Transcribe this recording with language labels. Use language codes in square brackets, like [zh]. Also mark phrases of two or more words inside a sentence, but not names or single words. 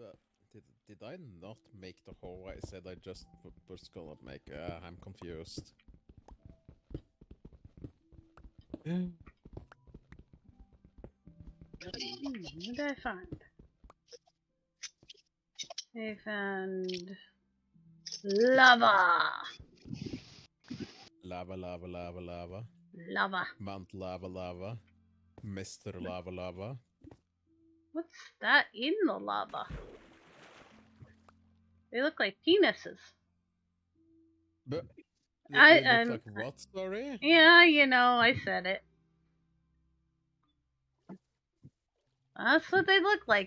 [en] Did I not make the hole I said I just was gonna make? I'm confused. What did I find? I found lava. Lava, lava, lava, lava. Lava. Mount Lava, lava. Mr. Lava, lava. What's that in the lava? They look like penises. But I they look like what? Sorry. Yeah, you know, I said it. That's what they look like.